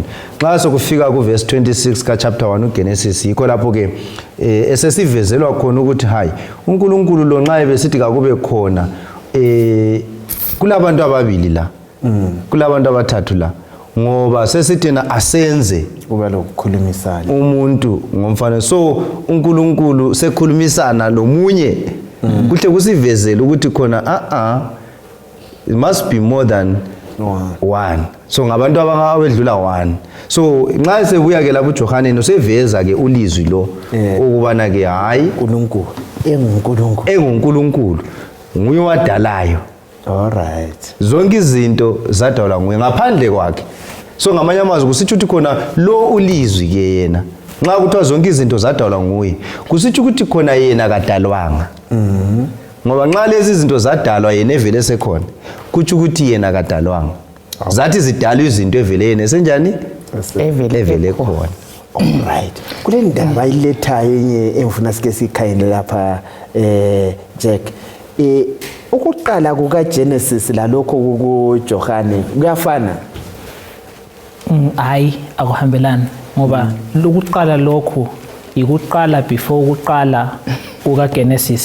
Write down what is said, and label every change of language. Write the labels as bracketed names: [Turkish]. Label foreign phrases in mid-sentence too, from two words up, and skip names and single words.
[North Ndebele] Xa sokufika kuverse 26 ka chapter 1 uGenesis yikho lapho ke esesivezelwa khona ukuthi hayi uNkulunkulu lo nxa ebesithi kakube khona kulabantu ababili la, kulabantu abathathu la, ngoba sesithina asenze kuba lokukhulumisana umuntu ngomfana. So uNkulunkulu sekhulumisana lomunye kuhle kusivezele ukuthi khona [English] it must be more than one. [North Ndebele] So ngabantu abedlula one. So nxa sebuya ke lapho uJohane seveza ke ulizwi lo ukubana ke hayi enguNkulunkulu nguye wadalayo. [English] All right. [North Ndebele] Zonke izinto zadalwa nguye ngaphandle kwakhe. So ngamanye amazwi kusitsho ukuthi khona lo ulizwi ke yena nxa kuthiwa zonke izinto zadalwa nguye kusitsho ukuthi khona yena kadalwanga. Ngoba nxa lezi izinto zadalwa yena evele sekhona kutsho ukuthi yena kadalwanga. Zathi zidalwa izinto evele yena esenjani evele khona. [English] All right. [North Ndebele] Kule ndaba iletha yenye engifuna sike sikhayele lapha Jack, ukuqala kuka Genesis lalokho kuJohane kuyafana? Hayi, akuhambelani ngoba lokuqala lokho ikuqala before ukuqala kuka Genesis.